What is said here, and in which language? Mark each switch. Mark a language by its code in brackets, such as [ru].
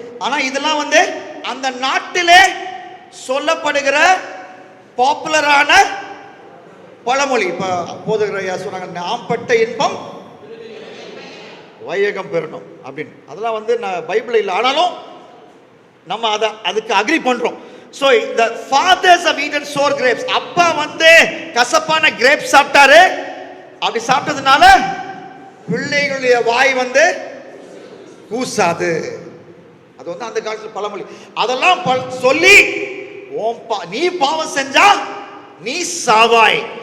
[ta] ஆனா இதெல்லாம் வந்து அந்த நாட்டிலே சொல்லப்படுகிற பாப்புலரான பழமொழி. இப்ப போதகர் ஐயா சொன்னாங்க, நாம் பட்ட இன்பம் வையகம் பெறணும் அப்படின்னு. அதெல்லாம் வந்து பைபிள் இல்லை, ஆனாலும் நம்ம அதுக்கு அக்ரி பண்றோம். [en] So the fathers have eaten sour grapes. [ta] அப்பா வந்து கசப்பான கிரேப்ஸ் சாப்பிட்டாரு. அப்படி சாப்பிட்டதுனால பிள்ளைகளுடைய வாய் வந்து கூசாது. அது வந்து அந்த காலத்துல பழமொழி. அதெல்லாம் சொல்லி நீ பாவம் செஞ்சா நீ சாவாய்.